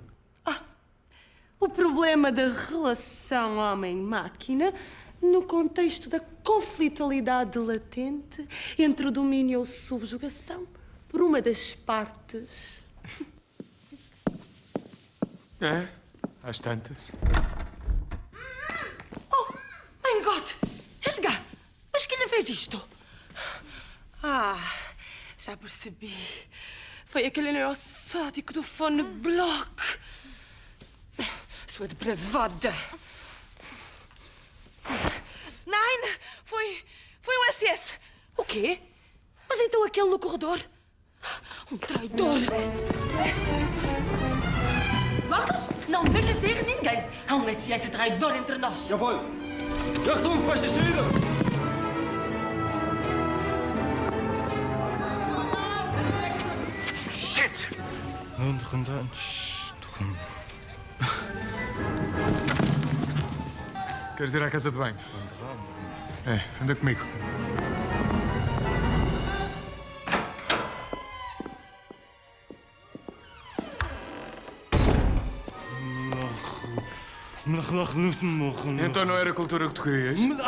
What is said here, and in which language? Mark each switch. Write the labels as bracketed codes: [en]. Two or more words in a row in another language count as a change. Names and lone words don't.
[pt] O problema da relação homem-máquina no contexto da conflitualidade latente entre o domínio ou subjugação por uma das partes. É? Às tantas. [de] Oh, mein Gott! Helga! [pt] Mas quem lhe fez isto? Ah, já percebi. Foi aquele neossádico do Von Block. Sua depravada. Nein, foi o SS. O quê? Mas então aquele no corredor? Um traidor. Guardas, não deixa sair ninguém. Há um SS traidor entre nós. [de] Jawohl. Achtung, Passagiere! [pt] Shit! Queres ir à casa de banho? É, anda comigo. Então não era a cultura que tu querias?